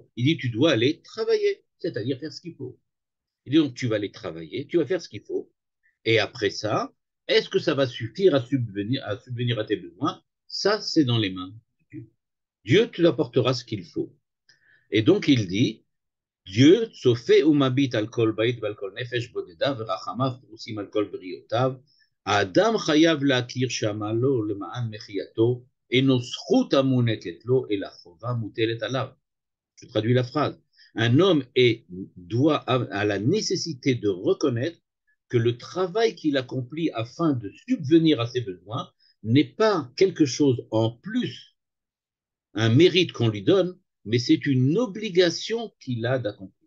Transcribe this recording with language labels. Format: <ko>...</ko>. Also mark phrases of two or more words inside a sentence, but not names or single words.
<fr>Il dit, tu dois aller travailler, c'est-à-dire faire ce qu'il faut. Il dit donc, tu vas aller travailler, tu vas faire ce qu'il faut. Et après ça, est-ce que ça va suffire à subvenir à tes besoins? Ça, c'est dans les mains de Dieu. Dieu te apportera ce qu'il faut. Et donc, il dit, Dieu,</fr> <he>צופה ומביט על כל בית ועל כל נפש בודדה, ורחמיו פרוסים על כל בריאותיו. האדם חייב להכיר שעמלו למען מחייתו אינו זכות המוענקת לו, אלא חובה מוטלת עליו.</he> <fr>Je traduis la phrase. Un homme a la nécessité de reconnaître que le travail qu'il accomplit afin de subvenir à ses besoins n'est pas quelque chose en plus, un mérite qu'on lui donne, mais c'est une obligation qu'il a d'accomplir.</fr>